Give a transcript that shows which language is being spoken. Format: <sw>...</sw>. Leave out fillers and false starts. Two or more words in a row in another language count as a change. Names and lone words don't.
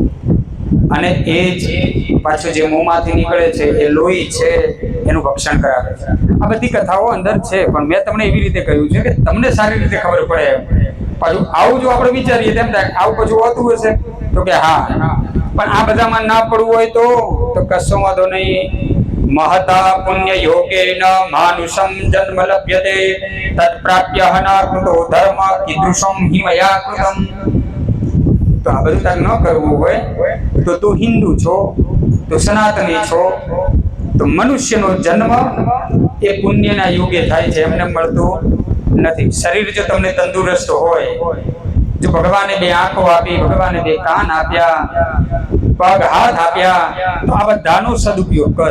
<gu>અને એ જ પાછું જે મોંમાંથી નીકળે છે એ લોહી છે એનું ભક્ષણ કરાવે છે. આ બધી કથાઓ અંદર છે, પણ મેં તમને એવી રીતે કહ્યું છે કે તમને સારી રીતે ખબર પડે. પાછું આવું જો આપણે વિચારીએ તેમ થાય આવું પછી હોતું હશે તો કે હા, પણ આ બધામાં ના પડવું હોય તો કશો વાંધો નહીં.</gu> <sa>महता पुण्य योगेन मानुषम जन्म लभ्यते तत्प्राप्य हनाकृतो धर्म कीदृशम हि मया कृतम.</sa> <gu>તો આ બધું તાર ન કરવું હોય તો તું હિન્દુ છો, તો સનાતની છો, તો મનુષ્યનો જન્મ એ પુણ્યના યોગે થાય છે, એમને મળતું નથી. શરીર જો તમને તંદુરસ્ત હોય, જો ભગવાને બે આંખો આપી, ભગવાને બે કાન આપ્યા, પગ હાથ આપ્યા, તો આ બધાનો સદુપયોગ કર.</gu>